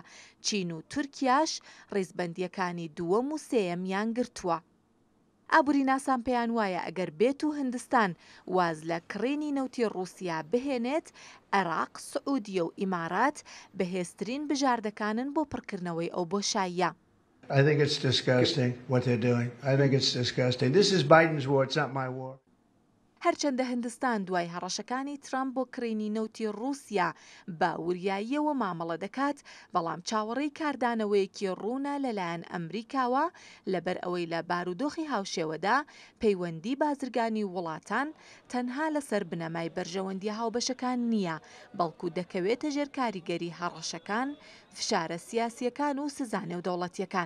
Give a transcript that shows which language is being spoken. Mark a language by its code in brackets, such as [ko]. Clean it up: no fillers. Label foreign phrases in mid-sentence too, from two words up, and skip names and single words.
[ckb] چین و تورکیاش ڕێزبەندیەکانی دووەم و سێیەمیان گرتووە. ئابووری ناسان پێیان وایە ئەگەر بێت و هیندستان واز لە کڕینی نەوتی ڕووسیا بهێنێت، عێراق، سعودیە و ئیمارات بەهێزترین بژاردەکانن بۆ پڕکردنەوەی ئەو بۆشاییە. [en] I think it's disgusting what they're doing. I think it's disgusting. This is Biden's war, it's not my war. [ckb] هەرچەندە هیندستان دوای هەڕەشەکانی ترامپ بۆ کڕینی نەوتی ڕووسیا بە وریاییەوە مامەڵە دەکات، بەڵام چاوەڕێی کاردانەوەیەکی ڕوونە لەلایەن ئەمریکاوە لەبەر ئەوەی لە بارودۆخی هاوشێوەدا پەیوەندی بازرگانی وڵاتان تەنها لەسەر بنەمای بەرژەوەندی هاوبەشەکان نییە، بەڵکو دەکەوێتە ژێر کاریگەری هەڕەشەکان، فشارە سیاسیەکان و سزانێ و دەوڵەتیەکان.